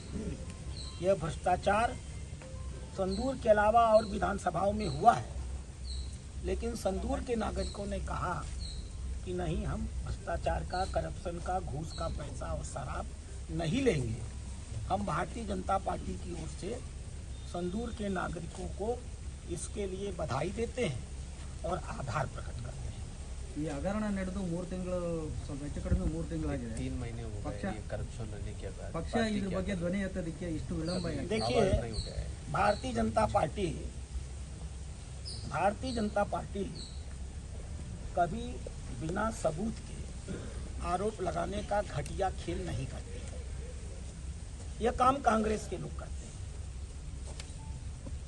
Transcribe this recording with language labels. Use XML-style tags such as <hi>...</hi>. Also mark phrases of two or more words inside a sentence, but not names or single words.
<hi>यह भ्रष्टाचार संदूर के अलावा और विधानसभाओं में हुआ है, लेकिन संदूर के नागरिकों ने कहा कि नहीं, हम भ्रष्टाचार का, करप्शन का, घूस का पैसा और शराब नहीं लेंगे। हम भारतीय जनता पार्टी की ओर से संदूर के नागरिकों को इसके लिए बधाई देते हैं और आभार प्रकट करते हैं।</hi> <kn>ಈ ಹಗರಣ ನಡೆದು 3 ತಿಂಗಳು ಹೆಚ್ಚು ಕಡಿಮೆ 3 ತಿಂಗಳಾಗಿದೆ।</kn> <hi>3 महीने हो गए ये करप्शन रहने के बाद</hi> <kn>ಪಕ್ಷ ಇದ್ರ ಬಗ್ಗೆ ಧ್ವನಿ ಎತ್ತೋದಕ್ಕೆ ಇಷ್ಟು ವಿಳಂಬ ಯಾಕೆ?</kn> <hi>देखिए, भारतीय जनता पार्टी कभी बिना सबूत के आरोप लगाने का घटिया खेल नहीं करती है। यह काम कांग्रेस के लोग करते हैं।</hi>